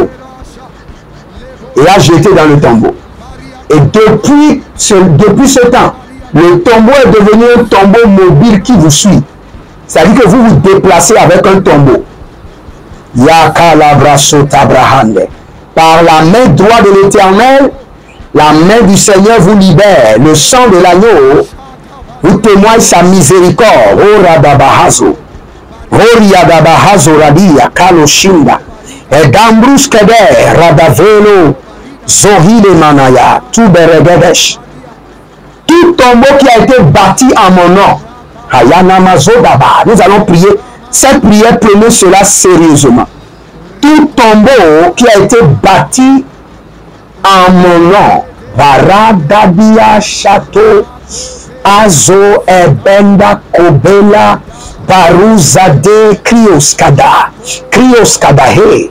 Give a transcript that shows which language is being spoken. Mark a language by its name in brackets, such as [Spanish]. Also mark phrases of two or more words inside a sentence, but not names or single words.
[French] Et a jeté dans le tombeau. Et depuis ce temps, le tombeau est devenu un tombeau mobile qui vous suit. C'est-à-dire que vous vous déplacez avec un tombeau. Par la main droite de l'Éternel, la main du Seigneur vous libère. Le sang de l'agneau vous témoigne sa miséricorde. Oh Radabahazo. Oh Riadabahazo Radia Kaloshinda. Et Gambrus Keder Radavelo Zohile Manaya Tuberegedesh. Tout tombeau qui a été bâti en mon nom. Hayanamazodaba. Nous allons prier. Cette prière, prenez cela sérieusement. Tout tombeau qui a été bâti en mon nom, Varadabia Château, Azo Ebenda Kobela, Baruzade Krioskada, Krioskadahe.